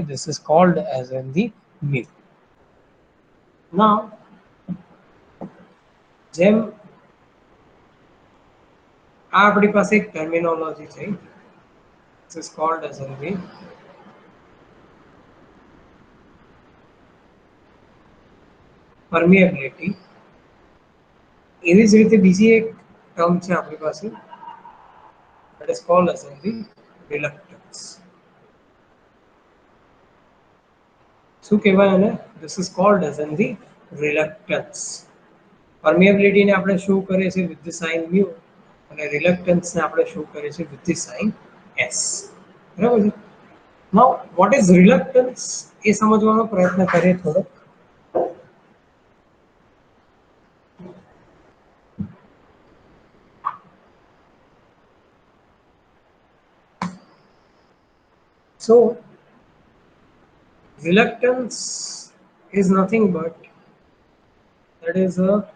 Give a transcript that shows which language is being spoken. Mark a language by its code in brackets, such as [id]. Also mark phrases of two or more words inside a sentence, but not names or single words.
[en] This is called as in the mu. નાઉ [gu] જેમ આ આપણી પાસે એક ટર્મિનોલોજી છે, [en] This is called as in the permeability. [gu] એવી જ રીતે બીજી એક ટર્મ છે આપણી પાસે, [en] that is called as the reluctance. [gu] શું કહેવાય એને? [en] This is called as in the reluctance. [gu] permeability ને આપણે શો કરીએ છીએ [en] with the sign mu [gu] અને reluctance ને આપણે શો કરીએ છીએ [en] with the sign s. [gu] બરાબર છે? [en] Now what is reluctance [gu] એ સમજવાનો પ્રયત્ન કરીએ થોડો. [en] So reluctance is nothing but that is a